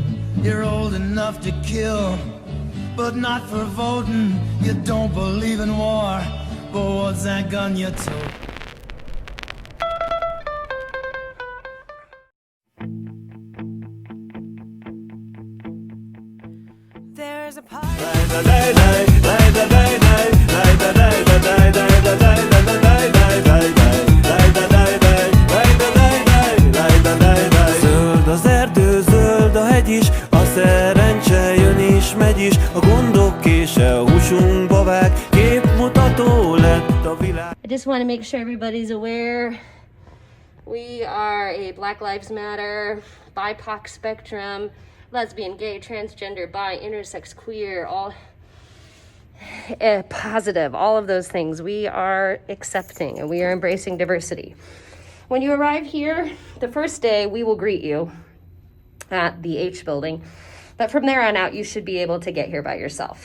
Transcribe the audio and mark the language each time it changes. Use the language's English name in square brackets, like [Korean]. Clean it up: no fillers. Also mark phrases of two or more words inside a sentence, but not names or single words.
[English] You're old enough to kill, but not for voting. You don't believe in war, but what's that gun you took? There's a party. [Hungarian] Zöld az erdő, zöld a hegy is, a szerencse jön is, megy is, a gondok kése a húsunkba vág, képmutató lett a világ. [English] I just want to make sure everybody's aware we are a Black Lives Matter, BIPOC spectrum, lesbian, gay, transgender, bi, intersex, queer, all positive, all of those things. We are accepting and we are embracing diversity. When you arrive here, the first day we will greet you at the H building, but from there on out you should be able to get here by yourself.